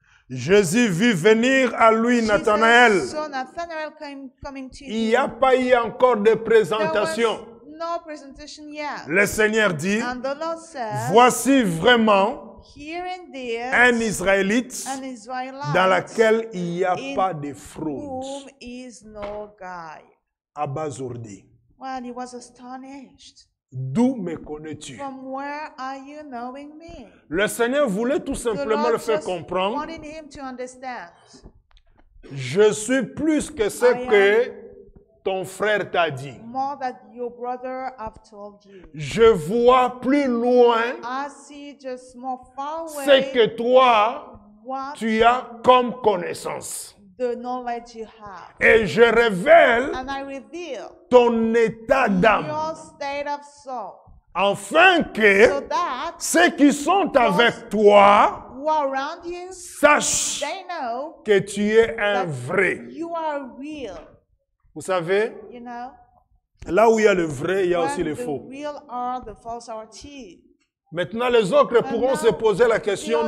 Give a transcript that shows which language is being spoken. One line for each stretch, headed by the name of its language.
French: Jésus vit venir à lui Nathanaël.
English: Jesus saw Nathanael coming to
French: Il n'y a
English: him.
French: pas eu encore de
English: There
French: présentation.
English: was no presentation yet.
French: Le Seigneur dit,
English: And the Lord said,
French: voici vraiment
English: here and there,
French: un Israélite
English: an Israelite
French: dans laquelle il n'y a
English: in
French: pas de fraude.
English: whom is no guile.
French: Abasourdi.
English: Well, he was astonished.
French: D'où me connais-tu?
English: From where are you knowing me?
French: Le Seigneur voulait tout
English: The
French: simplement
English: Lord
French: le faire
English: just
French: comprendre.
English: wanted him to understand.
French: Je suis plus que ce que ton frère t'a dit.
English: More that your brother have told you.
French: Je vois plus loin
English: I see just more far
French: ce
English: away
French: que toi,
English: what
French: tu as comme connaissance.
English: the knowledge you have.
French: Et je révèle
English: And I reveal
French: ton état d'âme,
English: your state of soul.
French: afin
English: So
French: que
English: that
French: ceux qui sont avec toi
English: who are around you,
French: sachent
English: they know
French: que tu es un
English: that
French: vrai.
English: you are real.
French: Vous savez,
English: You know?
French: là où il y a le vrai, il y a aussi
English: When
French: le
English: the
French: faux.
English: real are, the false are too.
French: Maintenant, les autres pourront se poser la question,